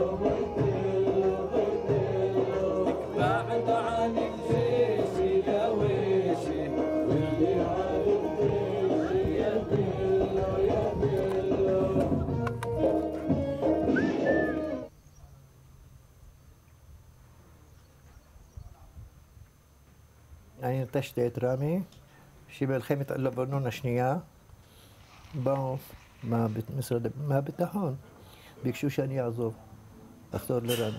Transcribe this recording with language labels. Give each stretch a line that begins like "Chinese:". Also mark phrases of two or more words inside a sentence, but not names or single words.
Arabic: بعد عن الجيش يا ويشي واللي عن الجيش يا بيلو يا بيلو
Hebrew: אני נטשתי את רמי, שבמלחמת לבנון השנייה באו מהביטחון, ביקשו שאני אעזוב, לחזור לרמי.